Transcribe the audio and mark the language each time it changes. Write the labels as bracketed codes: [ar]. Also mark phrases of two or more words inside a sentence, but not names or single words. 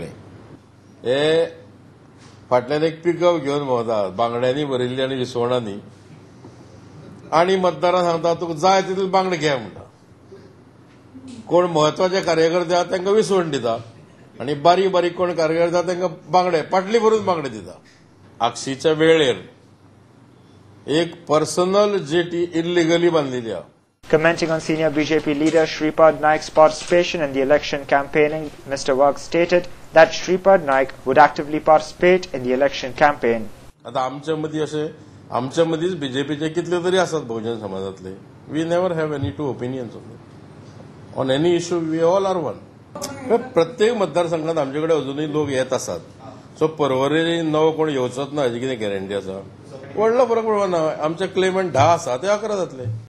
[kok] हे फाटल्यान एक पिकअप घेवन भोंवतात बांगड्यांनी भरिल्ली आनी विसवणांनी आनी मतदारांक सांगता तुका जाय तितले बांगडे घे म्हणटा. कोण म्हत्वाचे कार्यकर्ते आहात तांकां विसवण दिता आनी बारीक बारीक कोण कार्यकर्ते आहात तांकां बांगडे पाटली भरून बांगडे दिता. आक्षीच्या वेळेर एक [en] personal jetty illegally [kok] बांधलेली आहे. [en] Commenting on senior BJP leader Shripad Naik's participation in the election campaigning, Mr. Wagh stated that Shripad Naik would actively participate in the election campaign. [kok] आता आमच्या मदीं अशें आमच्या मदींच बीजेपीचे कितले तरी आसात बहुजन समाजातले. [en] We never have any two opinions on any issue. We all are one. [kok] प्रत्येक मतदारसंघात आमचे कडेन अजूनही लोक येत आसात. सो परवरी नवो कोण येवचोच ना हाची कितें गॅरंटी आसा? व्हडलो फरक पडना. आमचे क्लेमंट 10 आसा ते 11 जातले.